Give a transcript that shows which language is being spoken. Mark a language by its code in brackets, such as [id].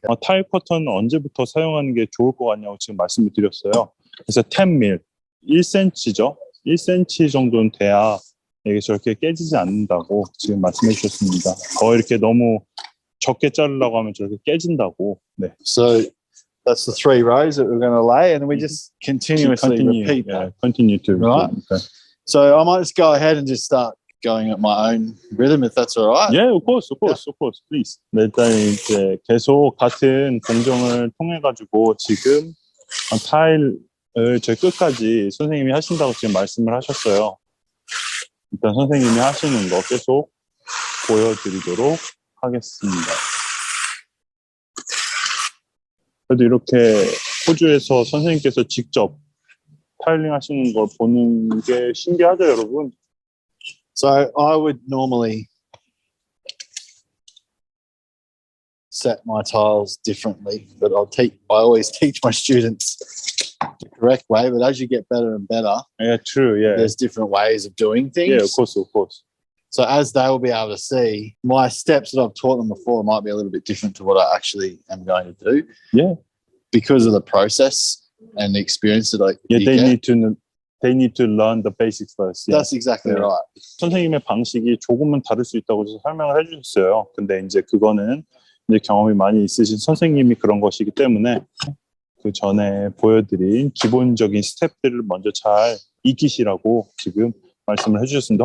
[ko] 타일 커터는 언제부터 사용하는 게 좋을 것 같냐고 지금 말씀을 드렸어요. 그래서 10 mil, 1cm죠. 1cm 정도는 돼야 이게 저렇게 깨지지 않는다고 지금 말씀해 주셨습니다. 더 이렇게 너무 적게 자르려고 하면 저렇게 깨진다고. 네. [en] So that's the 3 rows that we're going to lay, and we just continuously repeat that. Continue to right. Okay. So I might just go ahead and just start going at my own rhythm, if that's all right. Yeah, of course, please. [ko] 네, 일단 이제 계속 같은 공정을 통해 가지고 지금 타일을 제 끝까지 선생님이 하신다고 지금 말씀을 하셨어요. 일단 선생님이 하시는 거 계속 보여드리도록 하겠습니다. 그래도 이렇게 호주에서 선생님께서 직접 타일링 하시는 걸 보는 게 신기하죠, 여러분? [en] So I would normally set my tiles differently, but I always teach my students the correct way. But as you get better and better, Yeah, true. Yeah, there's different ways of doing things. yeah, of course. So as they will be able to see, my steps that I've taught them before might be a little bit different to what I actually am going to do. Yeah, because of the process and the experience that they need to learn the basics first. That's exactly right. [ko] 선생님의 방식이 조금은 다를 수 있다고 설명을 해주셨어요. 근데 이제 그거는 이제 경험이 많이 있으신 선생님이 그런 것이기 때문에 그 전에 보여드린 기본적인 스텝들을 먼저 잘 익히시라고 지금 말씀을 해주셨습니다.